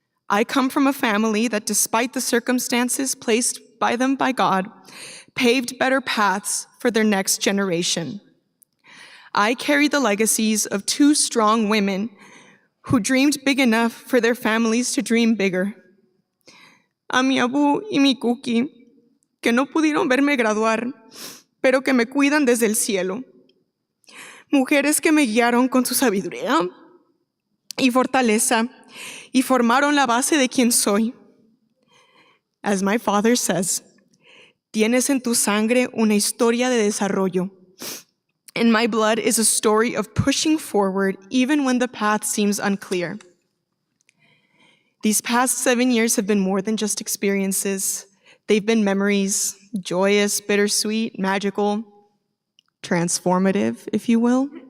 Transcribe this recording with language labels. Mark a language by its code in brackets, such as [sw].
[en] I come from a family that, despite the circumstances placed by them by God, paved better paths for their next generation. I carry the legacies of two strong women who dreamed big enough for their families to dream bigger. [es] A mi abu y mi cookie, que no pudieron verme graduar, pero que me cuidan desde el cielo. Mujeres que me guiaron con su sabiduría y fortaleza y formaron la base de quien soy. [en] As my father says, [es] tienes en tu sangre una historia de desarrollo. [en] In my blood is a story of pushing forward even when the path seems unclear. These past 7 years have been more than just experiences. They've been memories, joyous, bittersweet, magical, transformative, if you will.